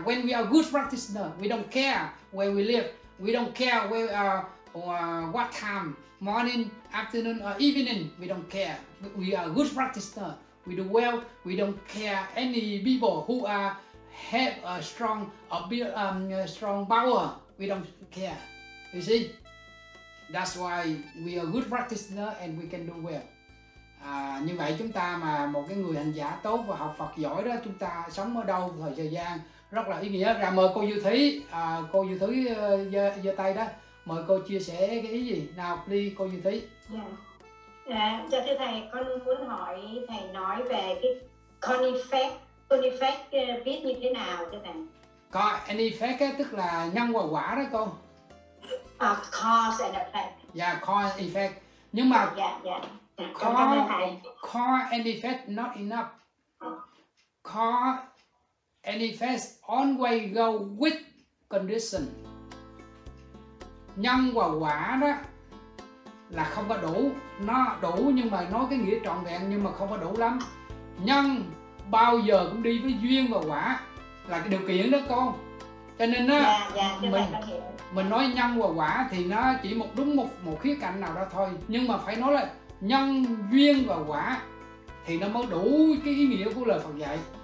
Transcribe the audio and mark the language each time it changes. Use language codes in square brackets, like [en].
[en] When we are good practitioner, we don't care where we live. We don't care where what time, morning, afternoon or evening. We don't care. We are good practitioner. We do well. We don't care any people who have a strong strong power. We don't care. You see, that's why we are good practitioner and we can do well. [vi] Như vậy chúng ta mà một cái người hành giả tốt và học Phật giỏi đó, chúng ta sống ở đâu thời gian rất là ý nghĩa. Ra mời cô Như Thúy, cô Như Thúy giơ tay đó, mời cô chia sẻ cái ý gì nào, please cô Như Thúy. Dạ thưa thầy, con muốn hỏi thầy nói về cái cause effect viết như thế nào thưa thầy? Cause and effect tức là nhân và quả đó cô. [en] Cause and effect. [vi] Dạ, [en] cause and effect. [vi] Nhưng mà [en] cause and effect not enough. Cause and effect always go with condition. [vi] Nhân và quả đó là không có đủ, nó đủ nhưng mà nói cái nghĩa trọn vẹn nhưng mà không có đủ lắm. Nhân bao giờ cũng đi với duyên và quả là cái điều kiện đó cô. Cho nên á, mình nói nhân và quả thì nó chỉ một khía cạnh nào đó thôi, nhưng mà phải nói là nhân, duyên và quả thì nó mới đủ cái ý nghĩa của lời Phật dạy.